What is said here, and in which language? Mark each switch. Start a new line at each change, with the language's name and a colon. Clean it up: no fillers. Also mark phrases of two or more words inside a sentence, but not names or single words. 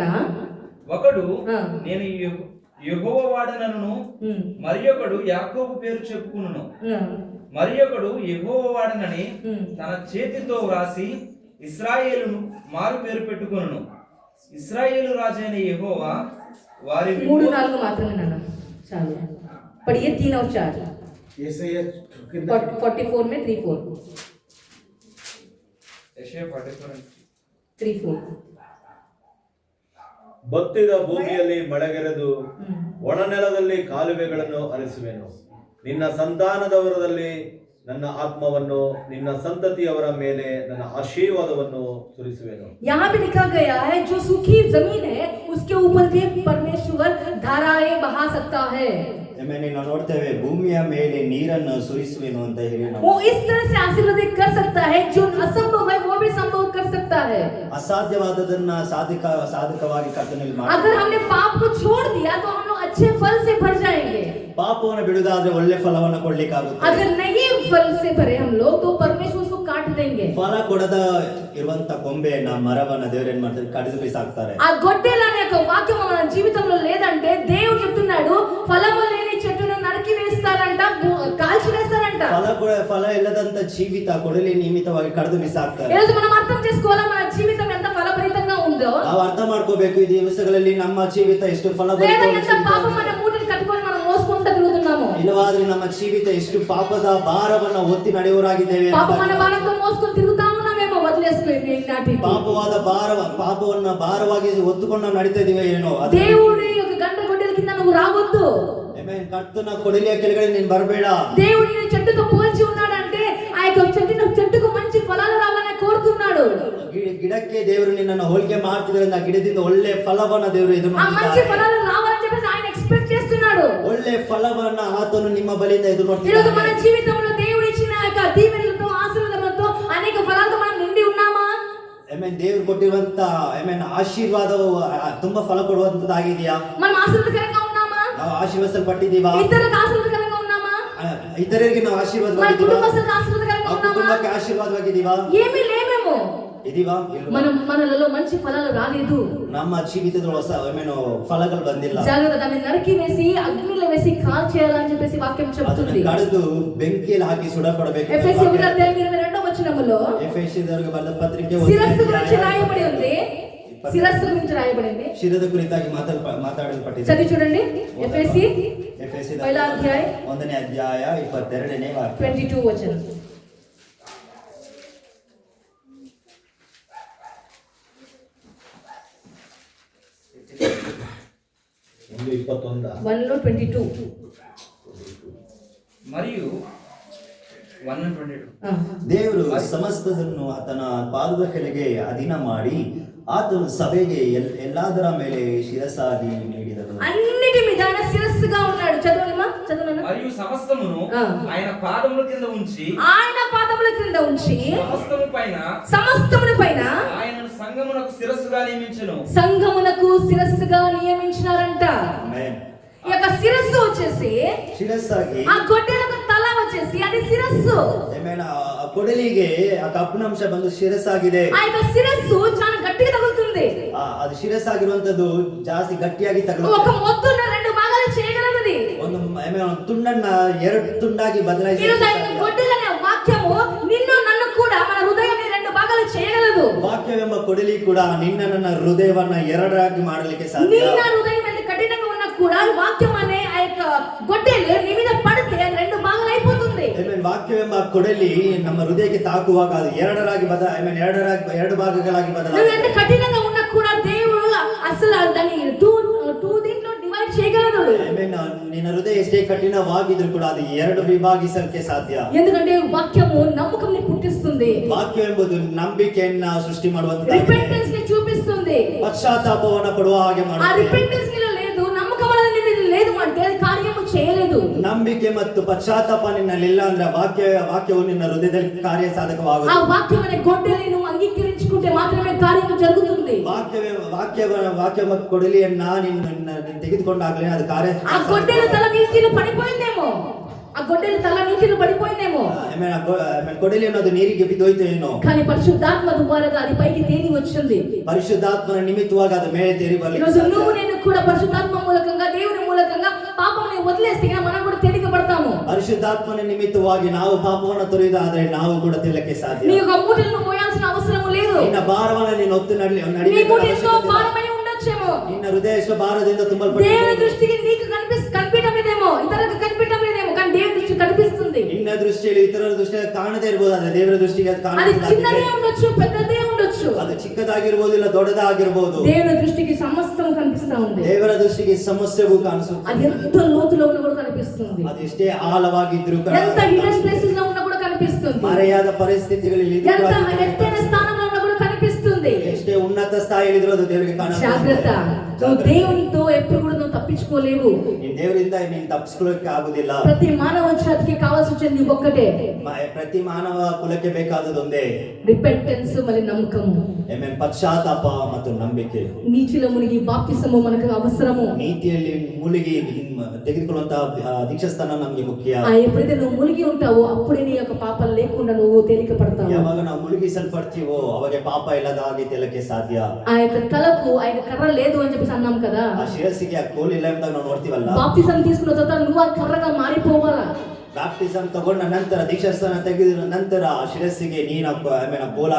Telugu: ఒకడు నేను యెహోవా వాడనను, మరి ఒకడు యాకోబు పేరు చెప్పుకును. మరి ఒకడు యెహోవా వాడనని తన చేతితో వ్రాసి ఇశ్రాయేలును మారు పేరు పెట్టుకొనును. ఇశ్రాయేలు రాజైన యెహోవా వారి 3-4 మాత్రమే నాన్న, చాలు.
Hindi: पढ़िए 3 और 4 यशायाह कितना 44 में 3-4
Kannada: ಯೆಶಾಯ 44 3-4 ಬತ್ತಿದ ಭೂಮಿಯಲ್ಲಿ ಮಳೆಗೆರೆದು ಒಣ ನೆಲದಲ್ಲಿ ಕಾಲುವೆಗಳನ್ನು ಹರಿಸುವೆನು. ನಿನ್ನ ಸಂತಾನದವರದಲ್ಲಿ ನನ್ನ ಆತ್ಮವನ್ನು, ನಿನ್ನ ಸಂತತಿಯವರ ಮೇಲೆ ನನ್ನ ಆಶೀರ್ವಾದವನ್ನು ಸುರಿಸುವೆನು.
Hindi: यहाँ भी लिखा गया है जो सूखी जमीन है उसके ऊपर भी परमेश्वर धाराएं बहा सकता है.
Kannada: ಆಮೇಲೆ ನಾವು ನೋಡ್ತೇವೆ ಭೂಮಿಯ ಮೇಲೆ ನೀರನ್ನು ಸುರಿಸುವೆನು ಅಂತ ಹೇಳಿ ನಾವು
Hindi: वो इस तरह से आशीर्वादित कर सकता है, जो असंभव है वो भी संभव कर सकता है.
Kannada: ಅಸಾಧ್ಯವಾದದನ್ನ ಸಾಧಕವಾಗಿ ಕರ್ತನಲ್ಲಿ ಮಾಡಿ
Hindi: अगर हमने पाप को छोड़ दिया तो हम लोग अच्छे फल से भर जाएंगे.
Kannada: ಪಾಪವನ್ನು ಬಿಡುವುದಾದ್ರೆ ಒಳ್ಳೆ ಫಲವನ್ನು ಕೊಡ್ಲಿಕ್ಕಾಗುತ್ತೆ.
Hindi: अगर नहीं फल से भरे हम लोग तो परमेश्वर उसको काट देंगे.
Kannada: ಫಲ ಕೊಡದ ಇರುವಂತ ಕೊಂಬೆಯನ್ನ ಮರವನ್ನ ದೇವರು ಏನ್ ಮಾಡ್ತಾರೆ, ಕಡಿದು ಬಿಸಾಕ್ತಾರೆ.
Telugu: ఆ గొడ్డెలనే ఒక వాక్యం మన జీవితంలో లేదంటే దేవుడు చెప్తున్నాడు ఫలము లేని చెట్టును నరికి వేస్తారంట, కాల్చి వేస్తారంట.
Kannada: ಫಲ ಇಲ್ಲದಂತ ಜೀವಿತ ಕೊಡಲಿ ನಿಮಿತ್ತವಾಗಿ ಕಡಿದು ಬಿಸಾಕ್ತಾರೆ.
Telugu: ఈరోజు మనం అర్థం చేసుకోవాలా మన జీవితం ఎంత ఫలభరితంగా ఉందో.
Kannada: ನಾವು ಅರ್ಥ ಮಾಡ್ಕೋಬೇಕು ಈ ದಿವಸಗಳಲ್ಲಿ ನಮ್ಮ ಜೀವಿತ ಎಷ್ಟು
Telugu: లేదా ఎంత పాపం మన మూటని కట్టుకొని మనం మోసుకుంటూ తిరుగుతున్నాము.
Kannada: ಇಲ್ಲವಾದ್ರೆ ನಮ್ಮ ಜೀವಿತ ಎಷ್ಟು ಪಾಪದ ಭಾರವನ್ನ ಹೊತ್ತಿ ನಡೆಯುವರಾಗಿದ್ದೇವೆ.
Telugu: పాపం మన భారంతో మోసుకొని తిరుగుతా ఉన్నామేమో, వదిలేసుకోండి ఈనాటి.
Kannada: ಪಾಪವಾದ ಪಾಪವನ್ನ ಭಾರವಾಗಿ ಹೊತ್ತುಕೊಂಡು ನಾವು ನಡೀತಾ ಇದೀವಿ ಏನೋ.
Telugu: దేవుడి యొక్క గంట గొడ్డల కింద నువ్వు రావద్దు.
Kannada: ಆಮೆನ್. ಕರ್ತನ ಕೊಡಲಿಯ ಕೆಳಗಡೆ ನೀನು ಬರಬೇಡ.
Telugu: దేవుడిని చెట్టుతో పోల్చి ఉన్నాడంటే ఆ యొక్క చెట్టుకు మంచి ఫలాలు రావాలని కోరుతున్నాడు.
Kannada: ಗಿಡಕ್ಕೆ ದೇವರು ನಿನ್ನನ್ನು ಹೋಲಿಕೆ ಮಾಡ್ತಿದ್ರಿಂದ ಗಿಡದಿಂದ ಒಳ್ಳೆ ಫಲವನ್ನ ದೇವರು ಎದುರು
Telugu: ఆ మంచి ఫలాలు రావాలని చెప్పేసి ఆయన ఎక్స్పెక్ట్ చేస్తున్నాడు.
Kannada: ಒಳ್ಳೆ ಫಲವನ್ನ ಆತನು ನಿಮ್ಮ ಬಳಿಯಿಂದ ಎದುರು
Telugu: ఈరోజు
Kannada: ನೋಡ್ತಿದ್ದಾನೆ.
Telugu: మన జీవితంలో దేవుడు ఇచ్చిన యొక్క దీవెనలతో ఆశీర్వాదాలతో అనేక ఫలాలతో మనం నిండి ఉన్నామా?
Kannada: ಆಮೆನ್. ದೇವರು ಕೊಟ್ಟಿರುವಂತ ಆಮೆನ್ ಆಶೀರ್ವಾದವು ತುಂಬಾ ಫಲ ಕೊಡುವಂತದ್ದಾಗಿದೆಯಾ?
Telugu: మనం ఆశీర్వాదకరంగా ఉన్నామಾ?
Kannada: ನಾವು ಆಶೀರ್ವದಿಸಲ್ಪಟ್ಟಿದ್ದೀವಾ?
Telugu: ఇతరులకు ఆశీర్వాదకరంగా ఉన్నామా?
Kannada: ಇತರರಿಗೆ ನಾವು
Telugu: మన
Kannada: ಆಶೀರ್ವಾದವಾಗಿದ್ದೀವಾ?
Telugu: కుటుంబస్తులకు ఆశీర్వాదకరంగా ఉన్నామా?
Kannada: ಕುಟುಂಬಕ್ಕೆ ಆಶೀರ್ವಾದವಾಗಿದ್ದೀವಾ?
Telugu: ఏమీ లేమేమో.
Kannada: ಇದೀವಾ?
Telugu: మనలలో మంచి ఫలాలు రాలేదు.
Kannada: ನಮ್ಮ ಜೀವಿತದಲ್ಲಿ ಹೊಸ ಆಮೆನ್ ಫಲಗಳು ಬಂದಿಲ್ಲ.
Telugu: జాగ్రత్త, దాన్ని నరికి వేసి అగ్నిలో వేసి కాల్ చేయాలని చెప్పేసి వాక్యం
Kannada: ಅದನ್ನು
Telugu: చెప్తుంది.
Kannada: ಕಡಿದು ಬೆಂಕಿಯಲ್ಲಿ ಹಾಕಿ ಸುಡಪಡಬೇಕು.
Telugu: ఎఫెసీ 1:22 వచనములో
Kannada: ಎಫೆಸದವರಿಗೆ ಬರೆದ ಪತ್ರಿಕೆ
Telugu: శిరస్సు గురించి రాయబడి ఉంది. శిరస్సు గురించి రాయబడింది.
Kannada: ಶಿರದ ಕುರಿತಾಗಿ ಮಾತಾಡಲ್ಪಟ್ಟಿದೆ.
Telugu: చదివి చూడండి. ఎఫెసీ
Kannada: ಎಫೆಸದ 1ನೇ ಅಧ್ಯಾಯ 1ನೇ ಅಧ್ಯಾಯ 22ನೇ ವಾಕ್ಯ
Telugu: 22 వచనం.
Kannada: ಒಂದು 21 1:22
Telugu: మరియు 1:22
Kannada: ದೇವರು ಸಮಸ್ತದನ್ನು ಆತನ ಪಾದದ ಕೆಳಗೆ ಅಧೀನ ಮಾಡಿ ಆತನು ಸಭೆಗೆ ಎಲ್ಲದರ ಮೇಲೆ ಶಿರಸಾಗಿ ನೀಡಿದನು.
Telugu: అన్నిటి మీద ఆయన శిరస్సుగా ఉన్నాడు. చదవనమ్మా, చదవనమ్మా. మరియు సమస్తమును ఆయన పాదముల కింద ఉంచి, ఆయన పాదముల క్రింద ఉంచి సమస్తమును పైన ఆయనను సంఘమునకు శిరస్సుగా నియమించెను. సంఘమునకు శిరస్సుగా నియమించినారంట.
Kannada: ಆಮೆನ್.
Telugu: ఈ యొక్క శిరస్సు వచ్చేసి
Kannada: ಶಿರಸ್ಸಾಗಿ
Telugu: ఆ గొడ్డెలకు తల వచ్చేసి అది శిరస్సు.
Kannada: ಆಮೆನ್. ಆ ಕೊಡಲಿಗೆ ಆ ಕಪ್ಪಿನಾಂಶ ಬಂದು ಶಿರಸ್ಸಾಗಿದೆ.
Telugu: ఆ యొక్క శిరస్సు చాలా గట్టిగా తగులుతుంది.
Kannada: ಅದು ಶಿರಸ್ಸಾಗಿರುವಂತದ್ದು ಜಾಸ್ತಿ ಗಟ್ಟಿಯಾಗಿ
Telugu: ఒక
Kannada: ತಗುಲುತ್ತೆ.
Telugu: మొత్తున్న రెండు భాగాలు చేయగలది.
Kannada: ಒಂದು ತುಂಡನ್ನ ಎರಡು ತುಂಡಾಗಿ ಬದಲಾಯಿಸಿ
Telugu: ఈరోజు ఆ యొక్క గొడ్డెలనే వాక్యము నిన్ను నన్ను కూడా మన హృదయాన్ని రెండు భాగాలు చేయగలదు.
Kannada: ವಾಕ್ಯವೆಂಬ ಕೊಡಲಿ ಕೂಡ ನಿನ್ನ ನನ್ನ ಹೃದಯವನ್ನ ಎರಡರಾಗಿ ಮಾಡಲಿಕ್ಕೆ ಸಾಧ್ಯ.
Telugu: నిన్న హృదయం ఎంత కఠినంగా ఉన్నా కూడా వాక్యం అనే ఆ యొక్క గొడ్డెలు నీ మీద పడితే అది రెండు భాగాలు అయిపోతుంది.
Kannada: ವಾಕ್ಯವೆಂಬ ಕೊಡಲಿ ನಮ್ಮ ಹೃದಯಕ್ಕೆ ತಾಕುವಾಗ ಅದು ಎರಡು ಭಾಗಗಳಾಗಿ
Telugu: నువ్వు ఎంత
Kannada: ಬದಲಾಗುತ್ತೆ.
Telugu: కఠినంగా ఉన్నా కూడా దేవుడు అసలు దాన్ని టూ దీంట్లో డివైడ్ చేయగలదు.
Kannada: ನಿನ್ನ ಹೃದಯ ಎಷ್ಟೇ ಕಠಿಣವಾಗಿದ್ರು ಕೂಡ ಅದು ಎರಡು ವಿಭಾಗಿಸಲಿಕ್ಕೆ ಸಾಧ್ಯ.
Telugu: ఎందుకంటే వాక్యము నమ్మకంని పుట్టిస్తుంది.
Kannada: ವಾಕ್ಯ ಎಂಬುದು ನಂಬಿಕೆಯನ್ನ ಸೃಷ್ಟಿ ಮಾಡುವಂತದ್ದು.
Telugu: రిపెంటెన్స్ ని చూపిస్తుంది.
Kannada: ಪಶ್ಚಾತ್ತಾಪವನ್ನ ಪಡುವ ಹಾಗೆ
Telugu: ఆ
Kannada: ಮಾಡುತ್ತೆ.
Telugu: రిపెంటెన్స్ నీలో లేదు, నమ్మకం అనేది నీలో లేదు అంటే అది కార్యము చేయలేదు.
Kannada: ನಂಬಿಕೆ ನಂಬಿಕೆ ಮತ್ತು ಪಶ್ಚಾತ್ತಾಪ ನಿನ್ನಲ್ಲಿಲ್ಲ ಅಂದ್ರೆ ವಾಕ್ಯವು ನಿನ್ನ ಹೃದಯದಲ್ಲಿ ಕಾರ್ಯ
Telugu: ఆ
Kannada: ಸಾಧಕವಾಗುತ್ತದೆ.
Telugu: వాక్యం అనే గొడ్డలి నువ్వు అంగీకరించుకుంటే మాత్రమే కార్యం జరుగుతుంది.
Kannada: వాక్య ಮತ್ತು ಕೊಡಲಿಯನ್ನ ನಿನ್ನ ತೆಗೆದುಕೊಂಡಾಗಲೇ ಅದು ಕಾರ್ಯ.
Telugu: ఆ గొడ్డలి తల నీటిలో పడిపోయిందేమో, ఆ గొడ్డలి తల నీటిలో పడిపోయిందేమో,
Kannada: కొడలి ಅನ್ನೋದು ನೀರಿಗೆ ಬಿದ್ದೋಯ್ತು ಏನೋ,
Telugu: కానీ పరిశుద్ధాత్మ ద్వారాగా అది పైకి తేలి వచ్చింది.
Kannada: పరిశుద్ధాత్మನ నిమిత్తವಾಗಿ ಅದು ಮೇಲೆ ತೇರಿ
Telugu: ఈరోజు
Kannada: ಬರಲಿಕ್ಕೆ
Telugu: నువ్వు నేను కూడా పరిశుద్ధాత్మ మూలకంగా దేవుని మూలకంగా పాపంని వదిలేస్తే మనం కూడా తేలికపడతాము.
Kannada: ಪರಿಶುದ್ಧಾತ್ಮನ ನಿಮಿತ್ತವಾಗಿ ನಾವು ಪಾಪವನ್ನು ತೊರೆಯುವುದಾದ್ರೆ ನಾವು ಕೂಡ ತೆಲ್ಲಕ್ಕೆ ಸಾಧ್ಯ.
Telugu: నీ యొక్క మూటలను మోయాల్సిన అవసరం లేదు.
Kannada: ನಿನ್ನ ಭಾರವನ್ನು ನೀನು ಹೊತ್ತು
Telugu: నీ మూట ఎంతో
Kannada: ನಡಿ.
Telugu: భారమై ఉండొచ్చేమో,
Kannada: ನಿನ್ನ ಹೃದಯ ಎಷ್ಟು ಭಾರದಿಂದ
Telugu: దేవుని
Kannada: ತುಂಬಲ್ಪಟ್ಟಿದೆ.
Telugu: దృష్టికి నీకు కనిపించడం లేదేమో, ఇతరులకు కనిపించడం లేదేమో, కానీ దేవుని దృష్టి కనిపిస్తుంది.
Kannada: ನಿನ್ನ ದೃಷ್ಟಿಯಲ್ಲಿ ಇತರರ ದೃಷ್ಟಿಯಲ್ಲಿ ಕಾಣದೇ ಇರಬಹುದು, ಆದ್ರೆ ದೇವರ ದೃಷ್ಟಿಗೆ ಅದು
Telugu: అది చిన్నదే
Kannada: ಕಾಣುತ್ತದೆ.
Telugu: ఉండొచ్చు, పెద్దదే ఉండొచ్చు.
Kannada: ಅದು ಚಿಕ್ಕದಾಗಿರ್ಬೋದು ಇಲ್ಲ ದೊಡ್ಡದಾಗಿರ್ಬೋದು.
Telugu: దేవుని దృష్టికి సమస్తం కనిపిస్తా ఉంది.
Kannada: ದೇವರ ದೃಷ್ಟಿಗೆ ಸಮಸ್ಯೆಗೂ ಕಾಣಿಸುತ್ತೆ.
Telugu: అది ఎంత లోతులో ఉన్నా కూడా కనిపిస్తుంది,
Kannada: ಅದು ಎಷ್ಟೇ ಆಳವಾಗಿದ್ರು
Telugu: ఎంత
English: hidden places
Telugu: లో ఉన్నా కూడా కనిపిస్తుంది,
Kannada: ಮರೆಯಾದ ಪರಿಸ್ಥಿತಿಗಳಲ್ಲಿ ಇದು
Telugu: ఎంత
Kannada: ಕೂಡ
Telugu: ఎత్తైన స్థానంలో ఉన్నా కూడా కనిపిస్తుంది.
Kannada: ಎಷ್ಟೇ ಉನ್ನತ ಸ್ಥಾಯಿಯಲ್ಲಿ ಇದ್ರೂ ಅದು ದೇವರಿಗೆ
Telugu: జాగ్రత్త, నువ్వు
Kannada: ಕಾಣುತ್ತೆ.
Telugu: దేవునితో ఎప్పుడు కూడా నువ్వు తప్పించుకోలేవు.
Kannada: ನೀನ್ ದೇವರಿಂದ ನೀನ್ ತಪ್ಪಿಸ್ಕೊಳ್ಳೋಕೆ ಆಗುದಿಲ್ಲ.
Telugu: ప్రతి మానవ జాతికి కావాల్సి వచ్చేది ఒక్కటే,
Kannada: ಪ್ರತಿ ಮಾನವ ಕುಲಕ್ಕೆ ಬೇಕಾದದೊಂದೇ
Telugu: రిపెంటెన్స్ మరి నమ్మకము.
Kannada: ಪಶ್ಚಾತ್ತಾಪ ಮತ್ತು ನಂಬಿಕೆ.
Telugu: నీటిలో మునిగి బాప్తిసము మనకు అవసరము.
Kannada: ನೀತಿಯಲ್ಲಿ ಮುಳುಗಿ ತೆಗೆದುಕೊಳ್ಳುವಂತಹ ದೀಕ್ಷಾಸ್ಥಾನ ನಮ್ಗೆ ಮುಖ್ಯ.
Telugu: ఎప్పుడైతే నువ్వు మునిగి ఉంటావో అప్పుడే నీ యొక్క పాపాలు లేకుండా నువ్వు తేలిక పడతావు.
Kannada: ಯಾವಾಗ ನಾವು ಮುಳುಗಿಸಲ್ಪಡ್ತೀವೋ ಅವಾಗ ಪಾಪ ಇಲ್ಲದ ಹಾಗೆ ತೆಲಕ್ಕೆ ಸಾಧ್ಯ.
Telugu: ఆ యొక్క తలకు ఆ యొక్క కర్ర లేదు అని చెప్పేసి అన్నాం కదా.
Kannada: ಆ ಶಿರಸ್ಸಿಗೆ ಆ ಕೋಲ್ ಇಲ್ಲ ಅಂತ ನಾವು ನೋಡ್ತೀವಲ್ಲ.
Telugu: బాప్తిసం తీసుకున్న తర్వాత నువ్వు ఆ కర్రగా మారిపోవాలా.
Kannada: ಬ್ಯಾಪ್ಟಿಸಮ್ ತಗೊಂಡ ನಂತರ ದೀಕ್ಷಾಸ್ಥಾನ ತೆಗೆದ ನಂತರ ಆ ಶಿರಸ್ಸಿಗೆ ನೀನು ಗೋಲಾಗಿ